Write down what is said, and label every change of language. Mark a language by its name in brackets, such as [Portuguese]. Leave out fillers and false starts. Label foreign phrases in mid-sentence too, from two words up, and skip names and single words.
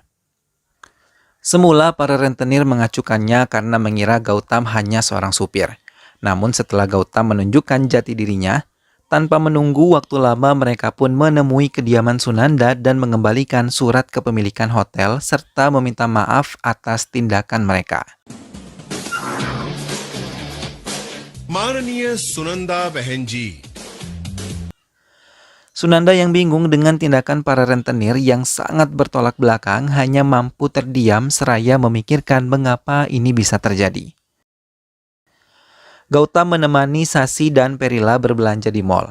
[Indonesian] Semula para rentenir mengacukannya karena mengira Gautam hanya seorang supir. Namun setelah Gautam menunjukkan jati dirinya, tanpa menunggu waktu lama mereka pun menemui kediaman Sunanda dan mengembalikan surat kepemilikan hotel serta meminta maaf atas tindakan mereka. [Hindi] माननीय सुनंदा बहन जी, [Indonesian] Sunanda yang bingung dengan tindakan para rentenir yang sangat bertolak belakang hanya mampu terdiam seraya memikirkan mengapa ini bisa terjadi. Gautam menemani Sasi dan Perila berbelanja di mal.